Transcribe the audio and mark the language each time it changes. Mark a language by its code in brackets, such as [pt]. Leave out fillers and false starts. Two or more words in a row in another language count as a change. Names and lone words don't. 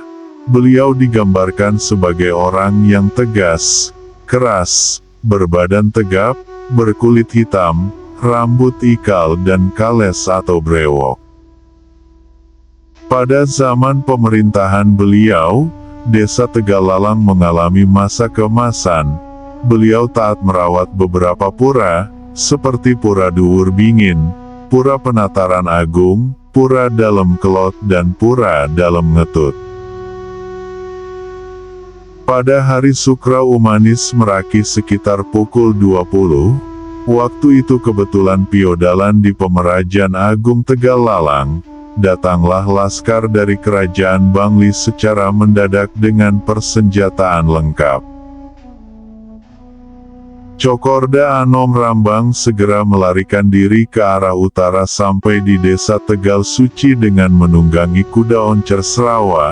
[id] Beliau digambarkan sebagai orang yang tegas, keras, berbadan tegap, berkulit hitam, rambut ikal dan kales atau brewok. Pada zaman pemerintahan beliau, desa Tegalalang mengalami masa keemasan. Beliau taat merawat beberapa pura, seperti Pura Duwur Bingin, Pura Penataran Agung, Pura Dalem Kelot dan Pura Dalem Ngetut. Pada hari Sukra Umanis Meraki sekitar pukul 20, waktu itu kebetulan piodalan di Pemerajan Agung Tegalalang, datanglah laskar dari kerajaan Bangli secara mendadak dengan persenjataan lengkap. Cokorda Anom Rambang segera melarikan diri ke arah utara sampai di desa Tegal Suci dengan menunggangi kuda oncer Serawa.